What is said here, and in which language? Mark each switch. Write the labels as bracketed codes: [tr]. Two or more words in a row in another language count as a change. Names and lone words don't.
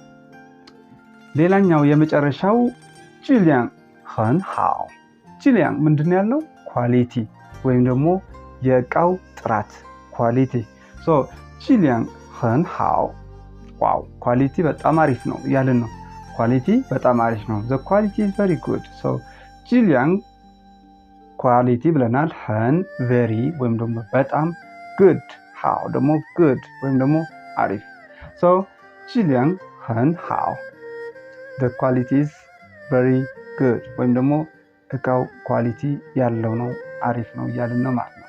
[am] ሌላኛው የመጨረሻው [zh] 质量很好质量 [am] ምንድነው ያለው ኳሊቲ ወይም ደግሞ የቃው ጥራት ኳሊቲ so 质 [zh] 量很好 [am] ዋው ኳሊቲ በጣም አሪፍ ነው ያለን ነው ኳሊቲ በጣም አሪፍ ነው [en] the quality is very good so [am] 质量 ኳሊቲ ብለናል很very ወይም ደግሞ በጣም [en] good how [am] ደግሞ good ወይም ደግሞ አሪፍ so [zh] 质量很好 [en] the quality is very good [am] ወይም ደግሞ እቃው ኳሊቲ ያለው ነው አሪፍ ነው ያለን ነው ማለት